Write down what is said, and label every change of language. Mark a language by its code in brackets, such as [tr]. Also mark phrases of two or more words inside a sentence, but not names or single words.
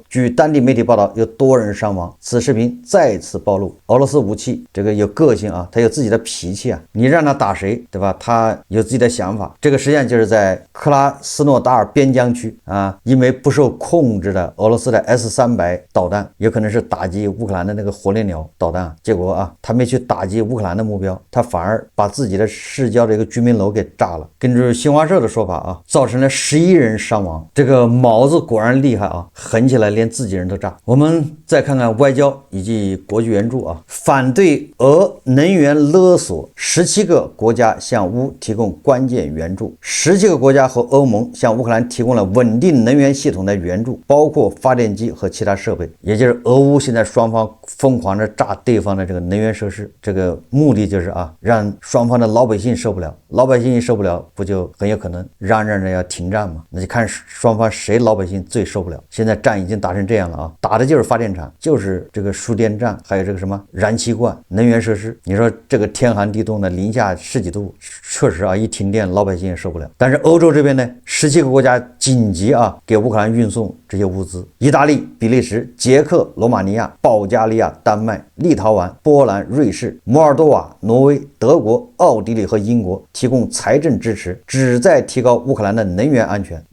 [zh] 據當地媒體報道，有多人傷亡。此視頻再次暴露俄羅斯武器這個有個性它有自己的脾氣你讓他打誰，對吧？他有自己的想法。這個實際上就是在克拉斯諾達爾邊疆區一枚不受控制的俄羅斯的 S-300導彈，有可能是打擊烏克蘭的那個火烈鳥導彈，結果他沒去打擊烏克蘭的目標，他反而把自己的市郊的一個居民樓給炸了。根據新華社的說法造成了11人傷亡。這個毛澤斯果然厲害啊，狠起來连自己人都炸。我们再看看外交以及国际援助啊，反对俄能源勒索，17个国家向乌提供关键援助。17个国家和欧盟向乌克兰提供了穩定能源系统的援助，包括发電機和其他設備。也就是俄烏現在雙方瘋狂的炸對方的這個能源設施，這個目的就是啊，讓雙方的老百姓受不了，老百姓一受不了，不就很有可能嚷嚷着要停戰嗎？那就看雙方誰老百姓最受不了。現在戰已經打成這樣了啊，打的就是發電廠，就是這個輸電站，還有這個什麼燃氣罐、能源設施。你說這個天寒地凍的零下10幾度，確實啊，一停電老百姓也受不了。但是歐洲這邊呢，17個國家緊急啊給烏克蘭運送這些物資，意大利、比利時、捷克、羅馬尼亞、保加利亞、丹麥、立陶宛、波蘭、瑞士、摩爾多瓦、挪威、德國、奧地利和英國提供財政支持，旨在提高烏克蘭的能源安全。